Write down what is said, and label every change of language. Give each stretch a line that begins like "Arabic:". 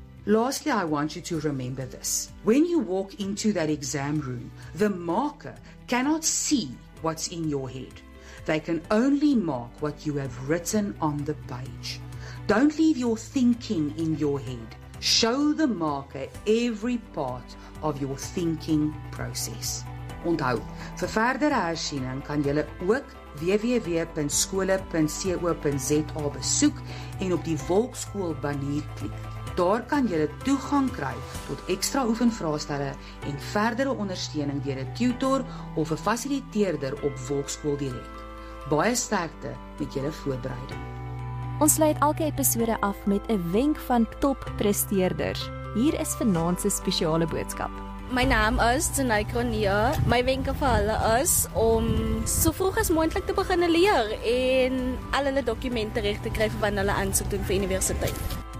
English: Lastly, I want you to remember this. When you walk into that exam room, the marker cannot see what's in your head. They can only mark what you have written on the page. Don't leave your thinking in your head. Show the marker every part of your thinking process.
Afrikaans: Onthou, vir verdere hersiening kan jy ook www.skole.co.za besoek en op die Volksskool banner klik. Daar kan jy toegang kry tot ekstra oefenvraestelle en verdere ondersteuning deur 'n tutor of 'n fasiliteerder op Volksskool direk. Baie sterkte met julle voorbereiding. Ons sluit elke episode af met 'n wenk van toppresteerders. Hier is vanaand se spesiale boodskap. My naam is Tanay Kronia. My wenke vir hulle is om so vroeg as moontlik te begin leer en al hulle dokumente reg te kry wanneer hulle aansoek doen vir universiteit.